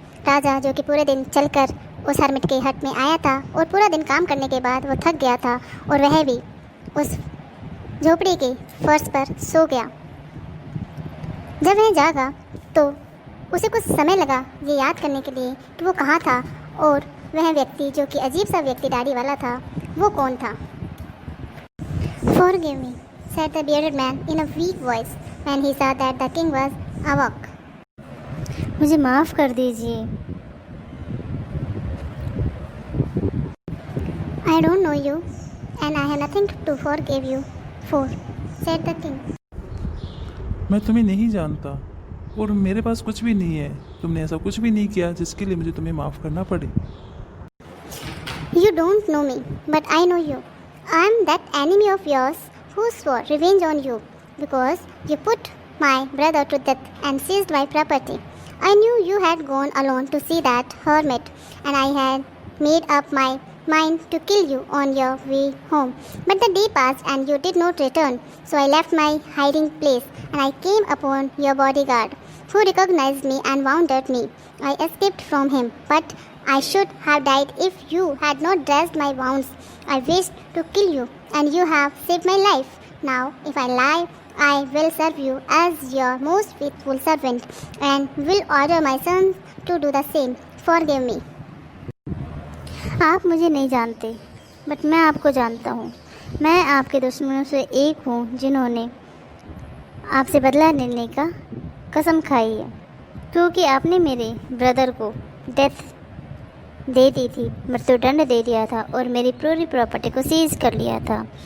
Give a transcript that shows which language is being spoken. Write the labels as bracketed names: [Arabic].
[Hindi] राजा, जो कि पूरे दिन चलकर उस हरमिट के हट में आया था और पूरा दिन काम करने के बाद वो थक गया था, और वह भी उस झोपड़ी के फर्श पर सो गया। जब वह जागा तो उसे कुछ समय लगा ये याद करने के लिए कि वो कहाँ था और वह व्यक्ति, जो कि अजीब सा व्यक्ति दाढ़ी वाला था, वो कौन था। [English] Forgive me, said the bearded man in a weak voice when he saw that the king was awake. [Hindi] मुझे माफ़ कर दीजिए। [English] I don't know you and I have nothing to forgive you for, said the king. [Hindi] मैं तुम्हें नहीं जानता और मेरे पास कुछ भी नहीं है। तुमने ऐसा कुछ भी नहीं किया जिसके लिए मुझे तुम्हें माफ़ करना पड़े। [English] You don't know me, but I know you. I am that enemy of yours who swore revenge on you because you put my brother to death and seized my property. I knew you had gone alone to see that hermit, and I had made up my mind to kill you on your way home. But the day passed and you did not return, so I left my hiding place and I came upon your bodyguard, who recognized me and wounded me. I escaped from him, but I should have died if you had not dressed my wounds. I wished to kill you, and you have saved my life. Now, if I lie, I will serve you as your most faithful servant, and will order my sons to do the same. Forgive me. [Hindi] आप मुझे नहीं जानते, but मैं आपको जानता हूँ। मैं आपके दुश्मनों से एक हूँ जिन्होंने आपसे बदला लेने का कसम खाई है, क्योंकि आपने मेरे ब्रदर को डेथ दे दी थी, मृत्युदंड दे दिया था और मेरी पूरी प्रॉपर्टी को सीज कर लिया था।